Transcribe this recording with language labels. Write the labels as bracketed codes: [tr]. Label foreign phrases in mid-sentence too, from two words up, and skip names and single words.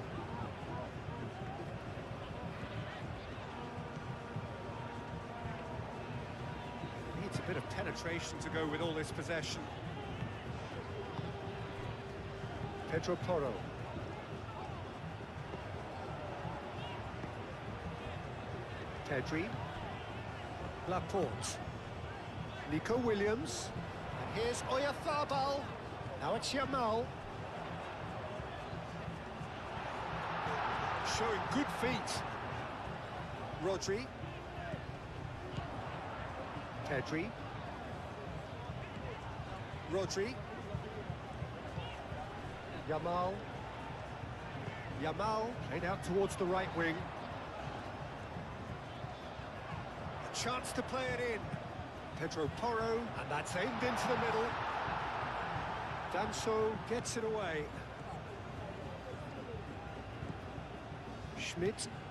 [en] Needs a bit of penetration to go with all this possession. Pedro Porro. Pedri. Laporte. Nico Williams. And here's Oyarzabal. Now it's Yamal. Showing good feet. Rodri. Pedri. Rodri. Yamal. Yamal played out towards the right wing. A chance to play it in. Pedro Porro, and that's aimed into the middle. Danso gets it away. Schmidt.